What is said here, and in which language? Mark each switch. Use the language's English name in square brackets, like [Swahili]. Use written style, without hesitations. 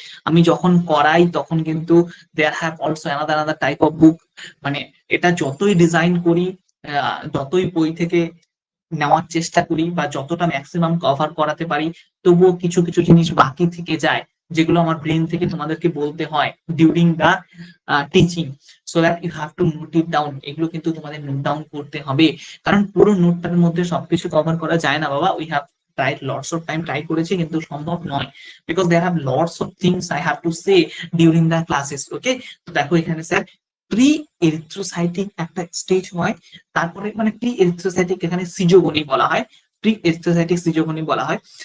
[Bangla] আমি যখন করাই তখন কিন্তু [English] there have also another type of book, [Bangla] মানে এটা যতই ডিজাইন করি, যতই বই থেকে নেওয়ার চেষ্টা করি বা যতটা ম্যাক্সিমাম কভার করাতে পারি, তবুও কিছু কিছু জিনিস বাকি থেকে যায়, যেগুলো আমার ব্রেন থেকে তোমাদেরকে বলতে হয় during the teaching, [English] So that you have to note it down. [Bangla] এগুলো কিন্তু তোমাদের নোট ডাউন করতে হবে, কারণ পুরো নোটটার মধ্যে সবকিছু কভার করা যায় না বাবা। [English] we have tried lots of time, [Bangla] try করেছি, কিন্তু সম্ভব নয়, [English] Because there have lots of things I have to say during the classes. [Bangla] ওকে, তো দেখো এখানে স্যার প্রি এরিথ্রোসাইটিক একটা স্টেজ হয়, তারপরে মানে প্রি এরিথ্রোসাইটিক এখানে সিজোগনি বলা হয়, প্রি এরিথ্রোসাইটিক সিজোগনি বলা হয়।